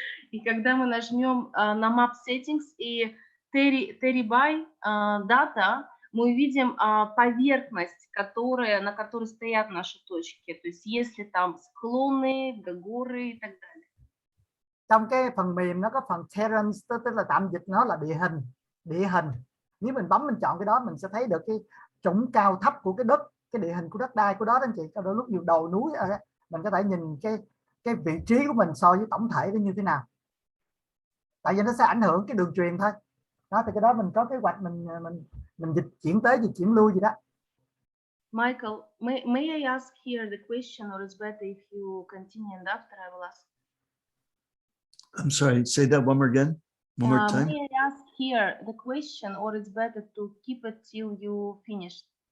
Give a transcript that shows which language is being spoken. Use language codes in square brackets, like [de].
[ru] И когда мы нажмем на Map Settings и Terrain Data, мы увидим поверхность, на которой стоят наши точки. То есть если там склоны, горы и так далее. [vi] Trong cái phần mềm nó có phần terrain, tức là tạm dịch nó là địa hình. Nếu mình bấm, mình chọn cái đó, mình sẽ thấy được cái chủng cao thấp của cái đất, cái địa hình của đất đai của đó, anh chị. Đôi lúc nhiều đồi núi, mình có thể nhìn cái vị trí của mình so với tổng thể nó như thế nào. Tại vì nó sẽ ảnh hưởng cái đường truyền thôi. Đó, thì cái đó mình có kế hoạch, mình dịch chuyển tới, dịch chuyển lui gì đó. [en] Michael, may I ask here the question, or is better if you continue and after I will ask? I'm sorry, say that one more again. One more time. May I ask here the question, or it's better to keep it till you finish?